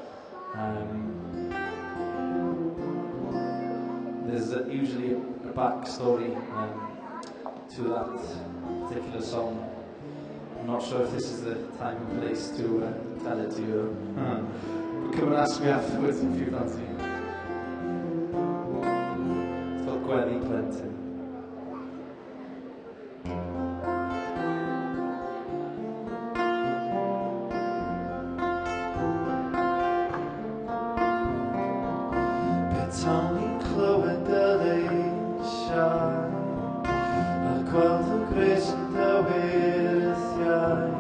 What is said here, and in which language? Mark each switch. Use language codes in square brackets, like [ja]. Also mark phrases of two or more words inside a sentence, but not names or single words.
[en] There's usually a backstory to that particular song. I'm not sure if this is the time and place to tell it to you. But come and ask me afterwards if you fancy. It's called Gwely Plentyn. [cy] Tawn i'n clywed y leisiau a gweld y gres yn dywyrthiau.